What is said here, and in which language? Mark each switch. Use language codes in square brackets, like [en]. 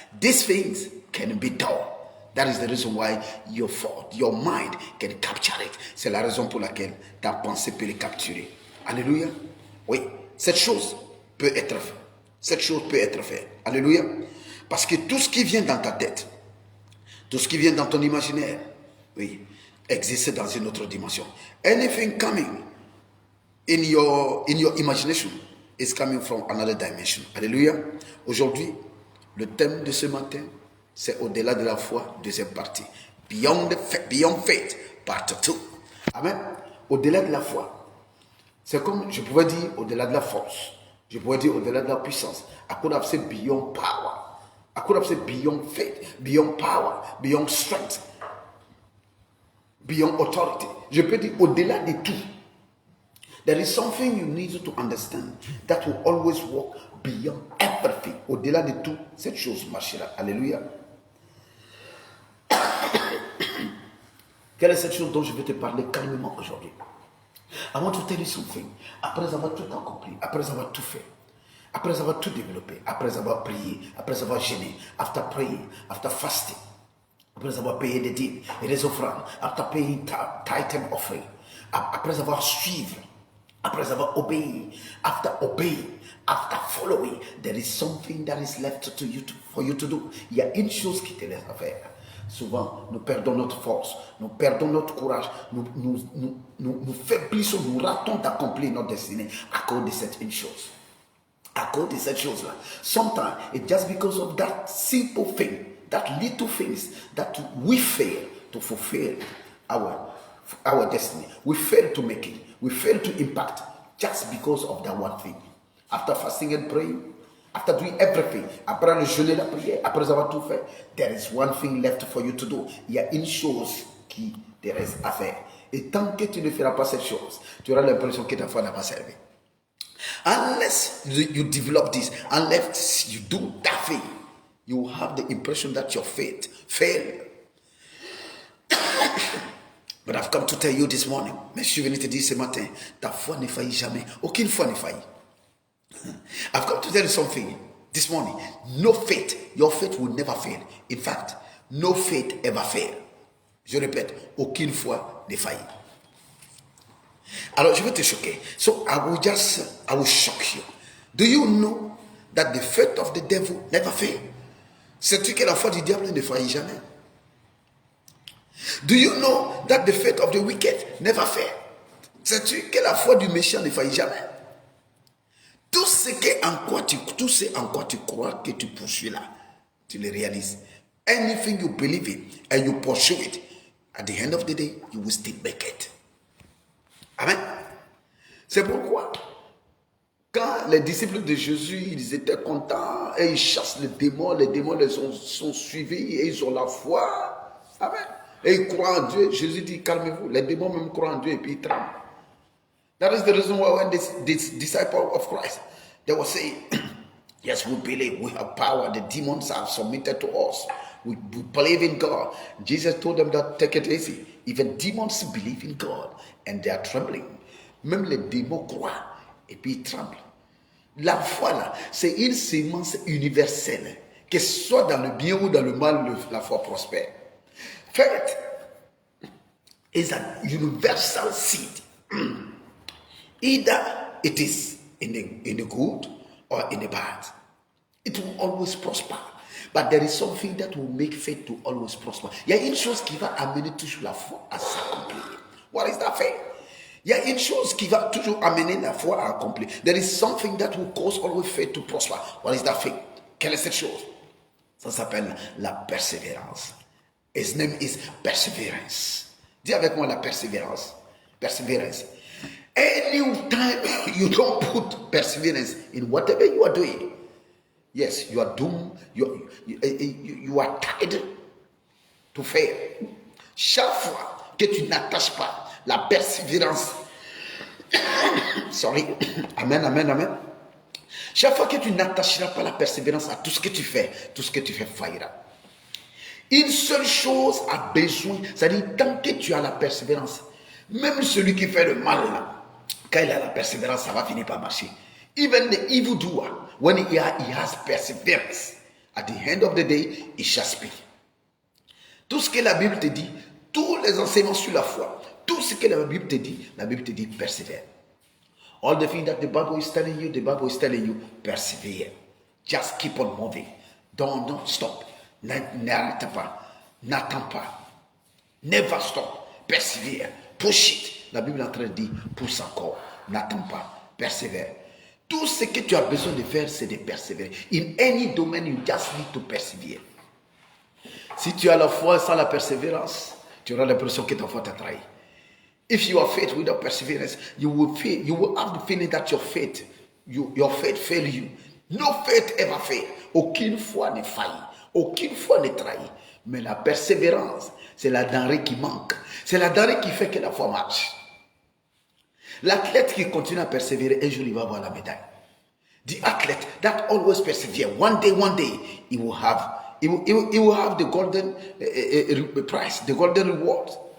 [en] These things can be done. That is the reason why your thought, your mind can capture it. [fr] C'est la raison pour laquelle ta pensée peut les capturer. Alléluia. Oui, cette chose peut être faite. Cette chose peut être faite. Alléluia. Parce que tout ce qui vient dans ta tête, tout ce qui vient dans ton imaginaire, oui, existe dans une autre dimension. [en] Anything coming in your imagination is coming from another dimension. Alléluia. [fr] Aujourd'hui, le thème de ce matin, c'est au-delà de la foi, deuxième partie. [en] Beyond faith, part 2. Amen. [fr] Au-delà de la foi. C'est comme, je pouvais dire, au-delà de la force. Je pourrais dire au-delà de la puissance. [en] I could have said beyond power. I could have said beyond faith, beyond power, beyond strength, beyond authority. [fr] Je peux dire au-delà de tout. [en] There is something you need to understand that will always work beyond everything. [fr] Au-delà de tout, cette chose marchera. Alléluia. Quelle est cette chose dont je vais te parler calmement aujourd'hui? [en] I want to tell you something. [fr] Après avoir tout accompli, après avoir tout fait, après avoir tout développé, après avoir prié, après avoir jeûné, [en] after praying, after fasting, [fr] après avoir payé des dîmes et des offrandes, [en] after paying tithe and offering, [fr] après avoir suivi, après avoir obéi, [en] after obeying, after following, there is something that is left to you for you to do. [fr] Il y a une chose qui te laisse à faire. Souvent, nous perdons notre force, nous perdons notre courage, nous faiblissons, nous ratons d'accomplir notre destinée à cause de cette une chose. À cause de cette chose-là. [en] Sometimes, it's just because of that simple thing, that little things that we fail to fulfill our destiny. We fail to make it. We fail to impact just because of that one thing. After fasting and praying, after doing everything, [fr] après le jeûne et la prière, après avoir tout fait, [en] there is one thing left for you to do. [fr] Il y a une chose qui te reste à faire. Et tant que tu ne feras pas cette chose, tu auras l'impression que ta foi n'a pas servi. [en] Unless you develop this, unless you do that thing, you will have the impression that your faith failed. But I've come to tell you this morning, [fr] mais je suis venu te dire ce matin, ta foi ne faillit jamais. Aucune foi ne faillit. [en] I've come to tell you something this morning. No faith, your faith will never fail. In fact, no faith ever fail. [fr] Je répète, aucune foi ne faillit. Alors, je vais te choquer. [en] So, I will shock you. Do you know that the faith of the devil never fail? [fr] Sais-tu que la foi du diable ne faillit jamais? [en] Do you know that the faith of the wicked never fail? [fr] Sais-tu que la foi du méchant ne faillit jamais? Tout ce en quoi tu crois que tu poursuis là, tu le réalises. [en] Anything you believe in and you pursue it, at the end of the day, you will still make it. Amen. [fr] C'est pourquoi, quand les disciples de Jésus, ils étaient contents et ils chassent les démons les sont suivis et ils ont la foi. Amen. Et ils croient en Dieu. Jésus dit, calmez-vous. Les démons même croient en Dieu et puis ils tremblent. [en] That is the reason why when this disciple of Christ, they were saying, yes, we believe, we have power. The demons are submitted to us. We believe in God. Jesus told them that, take it easy. Even demons believe in God and they are trembling. [fr] Même les démons croient et puis ils tremblent. La foi là, c'est une sémence universelle. Que ce soit dans le bien ou dans le mal, la foi prospère. [en] Faith is an universal seed. Either it is in the good or in the bad. It will always prosper. But there is something that will make faith to always prosper. [fr] Il y a une chose qui va amener toujours la foi à s'accomplir. [en] What is that faith? [fr] Il y a une chose qui va toujours amener la foi à accomplir. [en] There is something that will cause always faith to prosper. What is that faith? [fr] Quelle est cette chose? Ça s'appelle la persévérance. [en] His name is perseverance. [fr] Dis avec moi la persévérance. [en] Perseverance. Anytime you don't put perseverance in whatever you are doing, yes, you are doomed. You are tied to fail. [fr] Chaque fois que tu n'attaches pas la persévérance, [en] sorry, [fr] amen. Chaque fois que tu n'attacheras pas la persévérance à tout ce que tu fais faillira. Une seule chose a besoin, c'est-à-dire tant que tu as la persévérance, même celui qui fait le mal là, quand il a la persévérance, ça va finir par marcher. [en] Even the evildoer, when he has perseverance, at the end of the day, he shall speak. [fr] Tout ce que la Bible te dit, tous les enseignements sur la foi, tout ce que la Bible te dit, persévère. [en] All the things that the Bible is telling you, persevere. Just keep on moving. Don't stop. [fr] N'arrête pas. N'attends pas. [en] Never stop. Persevere. Push it. [fr] La Bible est en train de dire, pousse encore. N'attends pas. Persévère. Tout ce que tu as besoin de faire, c'est de persévérer. [en] In any domain, you just need to persevere. [fr] Si tu as la foi sans la persévérance, tu auras l'impression que ta foi t'a trahi. [en] If you are faith without perseverance, you will have the feeling that your faith failed you. No faith ever fail. [fr] Aucune foi ne faillit. Aucune foi ne trahit. Mais la persévérance, c'est la denrée qui manque. C'est la denrée qui fait que la foi marche. L'athlète qui continue à persévérer, un jour il va avoir la médaille. [en] The athlete that always persevere, one day, he will have the golden prize, the golden reward.